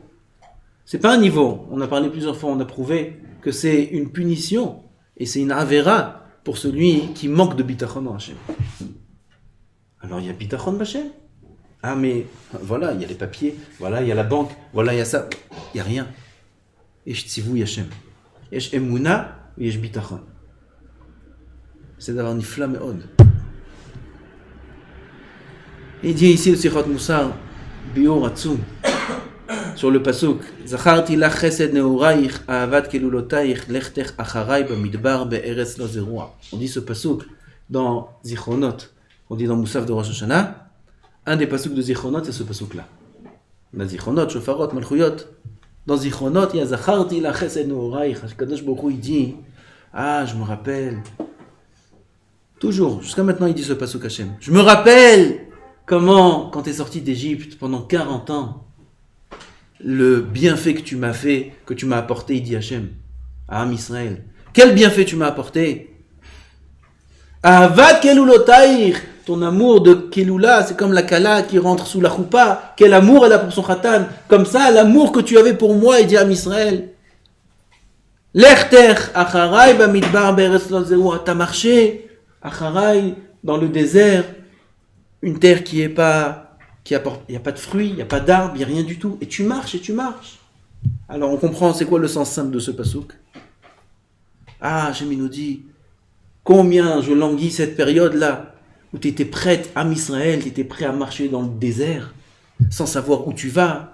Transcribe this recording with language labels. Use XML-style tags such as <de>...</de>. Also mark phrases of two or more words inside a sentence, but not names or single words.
<fr>C'est pas un niveau. On a parlé plusieurs fois, on a prouvé que c'est une punition et c'est une avera pour celui qui manque de bitachon en Hachem. Alors il y a</fr> <he>ביטחון השם.</he> <fr>Ah mais voilà, il y a les papiers, voilà, il y a la banque, voilà, il y a ça. Il n'y a rien.</fr> <he>יש ציווי השם. יש אמונה, יש ביטחון.</he> <fr>C'est d'avoir une flamme haute. Il dit ici le Sichot Moussar, Bior Atzum, sur le pasuk,</fr> <he>זכרתי לך חסד נעוריך אהבת כלולותיך לכתך אחרי במדבר בארץ לא זרועה.</he> <fr>On dit ce pasuk dans Zichronot, on dit dans Moussaf de Rosh Hashanah. Un des pasuks de Zichronot, c'est ce pasuk-là. On a Zichronot, Shofarot, Malchuyot. Dans Zichronot, il y a</fr> <he>זכרתי לך חסד נעוריך. קדוש ברוך הוא,</he> <fr>il dit, ah, je me rappelle. Toujours, jusqu'à maintenant, il dit ce pasuk Hashem. Je me rappelle comment, quand tu es sorti d'Égypte pendant 40 ans, le bienfait que tu m'as fait, que tu m'as apporté, il dit Hachem, à Am Israël. Quel bienfait tu m'as apporté?</fr> <he>אהבת כלולותיך,</he> <fr>ton amour de Kelula, c'est comme la Kala qui rentre sous la choupa. Quel amour elle a pour son khatan. Comme ça, l'amour que tu avais pour moi, il dit à Am Israël.</fr> <he>לכתך אחרי במדבר בארץ לא זרועה.</he> <fr>T'as marché, acharai, dans le désert, une terre qui est pas... il n'y a pas de fruits, il n'y a pas d'arbres, il n'y a rien du tout. Et tu marches, et tu marches. Alors on comprend, c'est quoi le sens simple de ce pasouk? Ah, Hachem nous dit, combien je languis cette période-là, où tu étais prête, Am Israël, tu étais prêt à marcher dans le désert, sans savoir où tu vas.</fr>